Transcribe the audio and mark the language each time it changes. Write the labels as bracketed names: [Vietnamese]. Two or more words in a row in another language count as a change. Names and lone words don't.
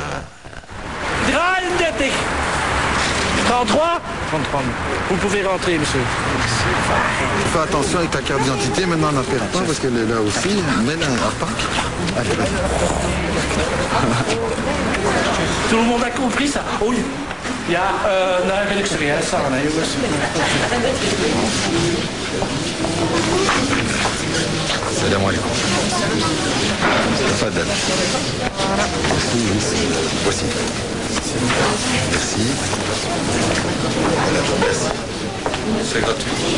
[French] 33 33. Vous pouvez rentrer, monsieur. Fais attention avec ta carte d'identité, maintenant on n'appelle pas parce qu'elle est là aussi. Mais là, à Pâques. Allez, vas-y. Tout le monde a compris ça? Oui. [Dutch] Ja, daar wil ik serieus staan, hè, jongens. [Arabic] سلام عليكم. [French] Tafadal. Voici. Merci. Merci. C'est gratuit.